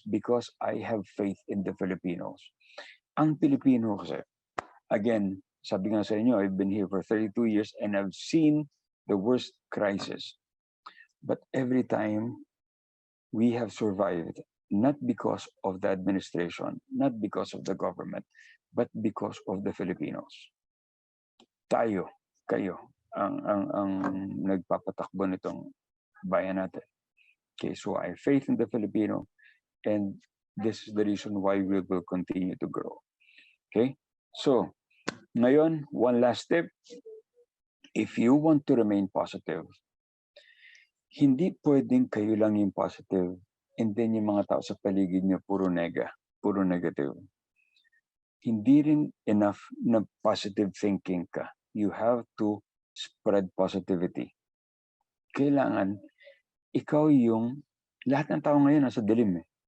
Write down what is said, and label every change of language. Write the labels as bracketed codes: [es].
[en] Because I have faith in the Filipinos. [tl] Ang Pilipino kasi, again, sabi nga sa inyo, [en] I've been here for 32 years and I've seen the worst crisis. But every time, we have survived, not because of the administration, not because of the government, but because of the Filipinos. [tl] Kayo, ang nagpapatakbo nitong bayan natin. [en] Okay, so I have faith in the Filipino, and this is the reason why we will continue to grow. Okay, so ngayon, one last tip. If you want to remain positive, [tl] hindi pwedeng kayo lang yung positive [en] and then [tl] yung mga tao sa paligid nyo puro negative. Hindi rin enough na positive thinking ka. [en] You have to spread positivity. [tl] Kailangan ikaw yung, lahat ng tao ngayon nasa dilim eh.